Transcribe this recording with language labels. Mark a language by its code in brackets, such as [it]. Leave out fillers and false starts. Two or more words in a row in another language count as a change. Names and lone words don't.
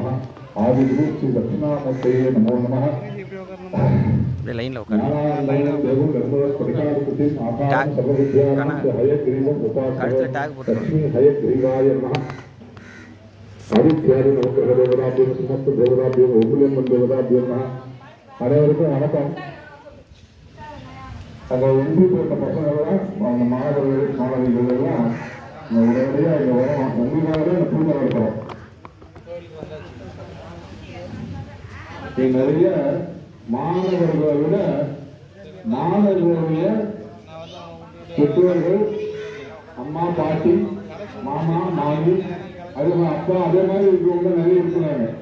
[sa] आदिगुरु श्री दक्षिणामूर्तये नमो नमः। ज्ञानानन्दं देवं निर्मलस्फटिकाकृतिम् आकारं सर्वविद्यानां हयग्रीवम् उपास्महे। लक्ष्मी हयग्रीवाय नमः। आदित्यादि नवग्रहदेवताभ्यो समस्त देवताभ्यो ओंकुलियம்மன் देवताभ्यो नमः। [ta] அனைவருக்கும் வணக்கம். அங்கே ஒன்றி போட்ட பசங்கள்லாம் அந்த மாணவர்கள் மாணவிகள் எல்லாம் உடனடியாக இங்கே வரோம். உங்களுக்காகவே இந்த பூஜை நடத்துகிறோம். நிறைய மாணவர்களை விட மாணவர்களுடைய பெற்றோர்கள் அம்மா பாட்டி மாமா மாமி அது அப்பா அதே மாதிரி இருக்கிறவங்க நிறைய இருக்கிறாங்க.